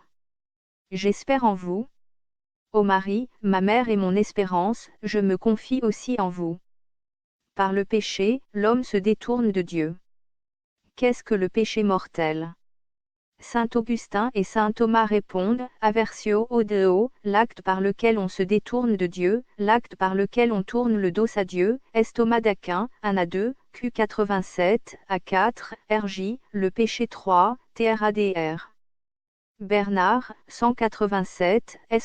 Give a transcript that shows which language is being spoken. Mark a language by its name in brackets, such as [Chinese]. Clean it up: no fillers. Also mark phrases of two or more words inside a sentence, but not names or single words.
[French] J'espère en vous. Ô Marie, ma mère et mon espérance, je me confie aussi en vous. Par le péché, l'homme se détourne de Dieu. Qu'est-ce que le péché mortel? Saint Augustin et saint Thomas répondent, [Latin] aversio o Deo, [French] l'acte par lequel on se détourne de Dieu, l'acte par lequel on tourne le dos à Dieu, est Thomas d'Aquin, 1 à 2, Q 87, à 4, RJ, le péché 3, TRADR. Bernard, 187, S.